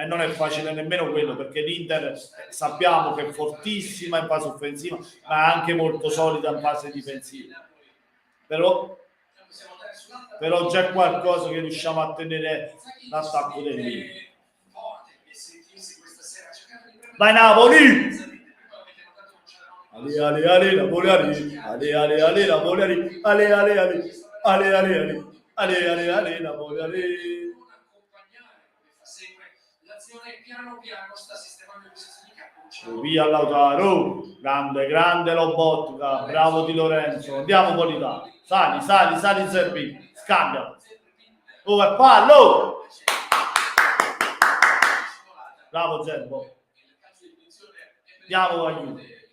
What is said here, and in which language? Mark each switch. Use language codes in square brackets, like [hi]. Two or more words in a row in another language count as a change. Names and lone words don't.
[it] e non è facile nemmeno quello, perché l'Inter sappiamo che è fortissima in fase offensiva, ma è anche molto solida in fase difensiva. Però c'è qualcosa che riusciamo a tenere l'attacco dell'Inter. Vai Napoli! Ale ale ale Napoli ale ale ale Napoli ale ale ale ale ale ale ale ale ale Napoli ale. Via Lautaro, grande Lobotka, bravo Di Lorenzo, andiamo Politano, sali Zerbini, scambialo, oh è fallo, bravo Zerbo, andiamo aiuto.